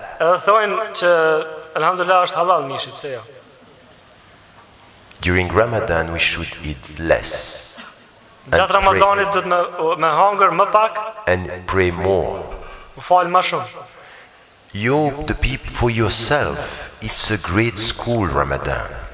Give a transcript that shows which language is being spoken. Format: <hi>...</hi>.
<sq>Edhe thonë që alhamdulillah është halal mishi, pse jo?</sq> <en>During Ramadan, we should eat less</en> <sq>Gjatë Ramazanit do të me hangër më pak,</sq> <en>and pray more.</en> <sq>u fal më shumë.</sq> <en>You, the people, for yourself, it's a great school, Ramadan.</en>